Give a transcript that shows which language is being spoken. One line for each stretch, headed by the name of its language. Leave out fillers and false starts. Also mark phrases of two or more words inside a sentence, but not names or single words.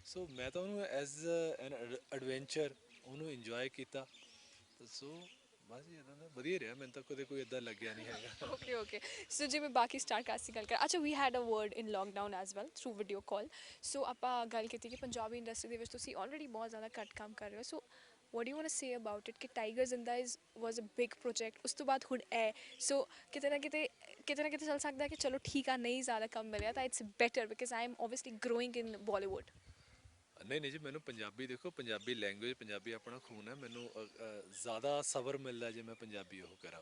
Punjabi: ਸੋ ਮੈਂ ਤਾਂ ਉਹਨੂੰ
English: as an adventure
Punjabi: ਉਹਨੂੰ ਇੰਜੋਏ ਕੀਤਾ। ਸੋ ਬਸ ਜੀ ਇੱਦਾਂ ਦਾ ਵਧੀਆ ਰਿਹਾ, ਮੈਨੂੰ ਤਾਂ ਕਦੇ ਕੋਈ ਇੱਦਾਂ ਲੱਗਿਆ ਨਹੀਂ ਹੈਗਾ। ਓਕੇ ਓਕੇ, ਸੋ ਜਿਵੇਂ ਬਾਕੀ
English: star cast
Punjabi: ਦੀ ਗੱਲ ਕਰ, ਅੱਛਾ
English: we had a word in lockdown as well through video call.
Punjabi: ਸੋ ਆਪਾਂ ਗੱਲ ਕੀਤੀ ਕਿ ਪੰਜਾਬੀ ਇੰਡਸਟਰੀ ਦੇ ਵਿੱਚ ਤੁਸੀਂ ਆਲਰੇਡੀ ਬਹੁਤ ਜ਼ਿਆਦਾ ਘੱਟ ਕੰਮ ਕਰ ਰਹੇ ਹੋ।
English: ਸੋ what do you want to say about it ਕਿ ਟਾਈਗਰ ਜ਼ਿੰਦਾ was a big project,
Punjabi: ਉਸ ਤੋਂ ਬਾਅਦ ਹੁਣ ਇਹ, ਸੋ ਕਿਤੇ ਨਾ ਕਿਤੇ ਚੱਲ ਸਕਦਾ ਕਿ ਚਲੋ ਠੀਕ ਆ, ਨਹੀਂ ਜ਼ਿਆਦਾ ਕੰਮ ਮਿਲਿਆ ਤਾਂ
English: it's better because I am obviously growing in Bollywood.
Punjabi: ਨਹੀਂ ਨਹੀਂ ਜੀ, ਮੈਨੂੰ ਪੰਜਾਬੀ ਦੇਖੋ,
English: Punjabi language,
Punjabi: ਪੰਜਾਬੀ ਆਪਣਾ ਖੂਨ ਹੈ, ਮੈਨੂੰ ਜ਼ਿਆਦਾ ਸਬਰ ਮਿਲਦਾ ਜੇ ਮੈਂ ਪੰਜਾਬੀ ਉਹ ਕਰਾਂ।